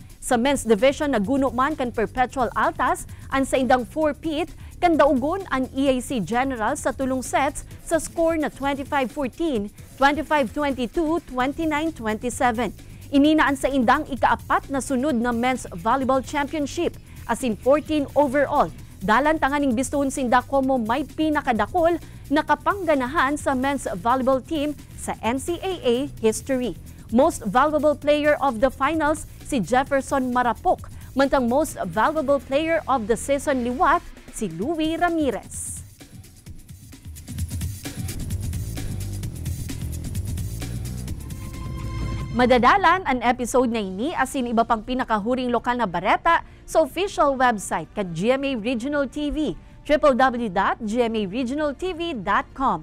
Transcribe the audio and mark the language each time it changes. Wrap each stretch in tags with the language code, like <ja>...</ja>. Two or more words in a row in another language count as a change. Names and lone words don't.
<bik>Sa Men's Division naguno man kan Perpetual Altas ang sa indang 4-peat kan daugon ang EAC General sa tulong sets sa score na 25-14, 25-22, 29-27. Ininaan sa indang ikaapat na sunod na Men's Volleyball Championship as in 14 overall. Dalan tanganing bistuhon sinda como may pinakadakol na kapangganahan sa</bik> <en>men's volleyball team</en> <bik>sa</bik> <en>NCAA history.</en> <bik>Most Valuable Player of the Finals si Jefferson Marapok, mantang Most Valuable Player of the Season liwat si Louie Ramirez. Madadalan ang episode na ini asin iba pang pinakahuring lokal na bareta sa</bik> <en>official website</en> <bik>kan GMA Regional TV, www.gmaregionaltv.com.</bik>